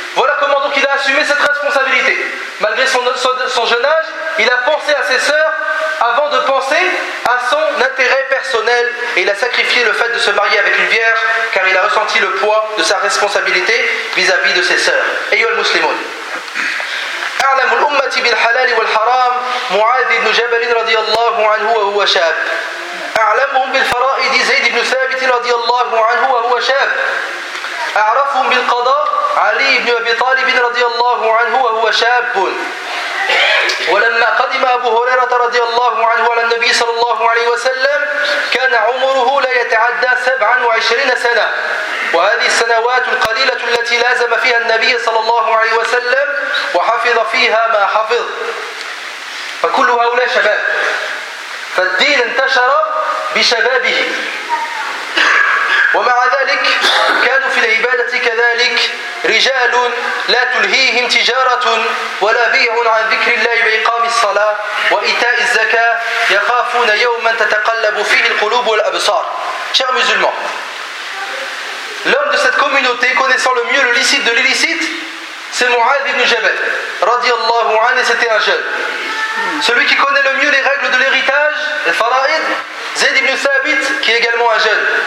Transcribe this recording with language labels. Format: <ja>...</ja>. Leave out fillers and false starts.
<fr>Voilà comment donc il a assumé cette responsabilité. Malgré son jeune âge, il a pensé à ses sœurs avant de penser à son intérêt personnel, et il a sacrifié le fait de se marier avec une vierge car il a ressenti le poids de sa responsabilité vis-à-vis de ses sœurs.</fr> <ar>Ayyuhal muslimoun, أعلم الأمة بالحلال والحرام معاذ بن جبل رضي الله عنه وهو شاب، أعلمهم بالفرائض زيد بن ثابت رضي الله عنه وهو شاب، أعرفهم بالقضاء علي بن أبي طالب رضي الله عنه وهو شاب. ولما قدم أبو هريرة رضي الله عنه على النبي صلى الله عليه وسلم كان عمره لا يتعدى 27 سنة، وهذه السنوات القليلة التي لازم فيها النبي صلى الله عليه وسلم وحفظ فيها ما حفظ، فكل هؤلاء شباب، فالدين انتشر بشبابه، ومع ذلك كانوا في العبادة كذلك رجال لا تلهيهم تجارة ولا بيع عن ذكر الله وإقام الصلاة وإيتاء الزكاة يخافون يوما تتقلب فيه القلوب والأبصار.</ar> <fr>Chers musulmans, l'homme de cette communauté connaissant le mieux le licite de l'illicite, c'est Mu'adh ibn Jabal radiallahu anhu, c'était un jeune. Celui qui connaît le mieux les règles de l'héritage, les faraïd, Zayd ibn Thabit, qui est également un jeune.</fr>